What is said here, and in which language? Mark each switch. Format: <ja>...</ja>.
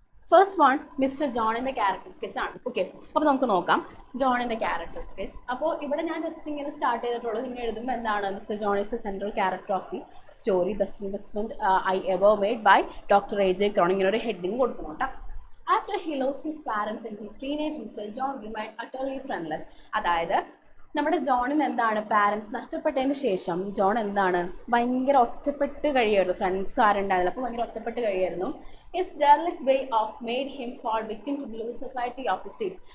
<ml>First one mister ജോണിൻ്റെ character sketch ആണ്. Okay, അപ്പോൾ നമുക്ക് നോക്കാം ജോണിൻ്റെ ക്യാരക്ടർ സ്കെച്ച്. അപ്പോൾ ഇവിടെ ഞാൻ ജസ്റ്റ് ഇങ്ങനെ സ്റ്റാർട്ട് ചെയ്തിട്ടുള്ളൂ. നിങ്ങൾ എഴുതുമ്പോൾ എന്താണ്,</ml> <en>Mister John is a central character of the story, best investment I ever made by doctor A J.</en> <ml>Cronin, ഇങ്ങനെ ഒരു ഹെഡിങ് കൊടുക്കണം കേട്ടോ.</ml> <en>After he lost his parents in his teenage, Mr. John remained utterly friendless.</en> <ml>അതായത് നമ്മുടെ ജോണിന് എന്താണ് parents നഷ്ടപ്പെട്ടതിന് ശേഷം John എന്താണ് ഭയങ്കര ഒറ്റപ്പെട്ട് കഴിയായിരുന്നു. ഫ്രണ്ട്സ് ആരുണ്ടായിരുന്നില്ല, അപ്പോൾ ഭയങ്കര ഒറ്റപ്പെട്ട് കഴിയായിരുന്നു.</ml> <en>His derelict way of made him fall victim to the loose society of the streets.</en>